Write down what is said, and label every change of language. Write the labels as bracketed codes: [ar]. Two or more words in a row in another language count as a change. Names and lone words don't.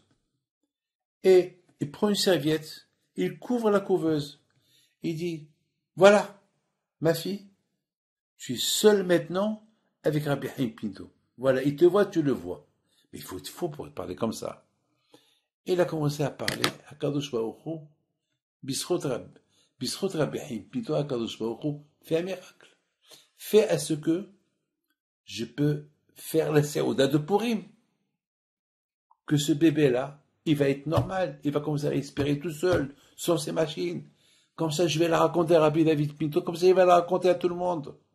[fr] Et il prend une serviette, il couvre la couveuse. Il dit, voilà, ma fille, tu es seule maintenant avec Rabbi Haim Pinto. Voilà, il te voit, tu le vois. Mais il faut pour parler comme ça. Et il a commencé à parler à [he] קדוש ברוך הוא, [fr] Bisrot Rabbi Haim Pinto, à [he] קדוש ברוך הוא, [fr] fais un miracle. Fais à ce que je peux faire la Seuda de Purim. Que ce bébé-là, il va être normal, il va commencer à respirer tout seul, sans ses machines. Comme ça, je vais la raconter à Rabbi David Pinto, comme ça, il va la raconter à tout le monde.